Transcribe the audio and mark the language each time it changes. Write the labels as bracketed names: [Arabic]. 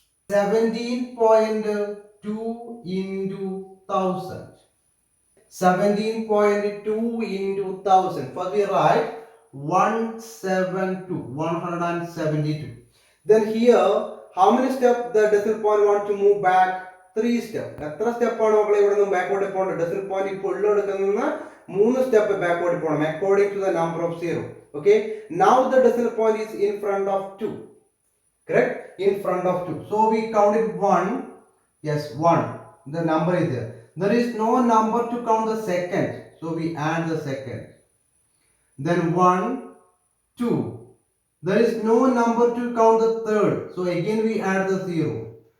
[English] 17.2 into 1000. 17.2 into 1000. First we write 172. Then here, how many steps the decimal point want to move back? 3 steps. [Malayalam] എത്ര സ്റ്റെപ്പാണ് മക്കളെ ഇവിടെ നിന്ന് ബാക്കോട്ട് പോകേണ്ടത്? ഡെസിമൽ പോയിന്റ് ഇപ്പോൾ ഉള്ളെടുക്കുന്ന 3 സ്റ്റെപ്പ് ബാക്കോട്ട് പോകണം [English] According to the number of 0. Okay, now the decimal point is in front of 2, correct? In front of 2. So we counted 1. Yes, 1. The number is there. There is no number to count the second, so we add the second. Then 1, 2. There is no number to count the third, so again we add the 0.